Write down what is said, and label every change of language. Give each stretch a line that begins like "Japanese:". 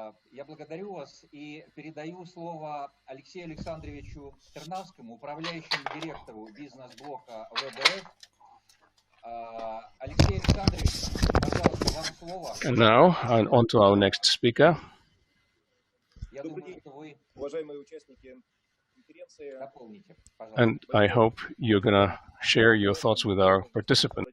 Russian: Я благодарю вас и передаю слово Алексею Александровичу Тернавскому, управляющему директору бизнес-блока WEB.RF. Алексей Александрович, пожалуйста, вам слово.
English: And now, on to our next speaker.
Russian: Я думаю, что вы, уважаемые участники конференции, дополните, пожалуйста.
English: And I hope you're going to share your thoughts with our participants.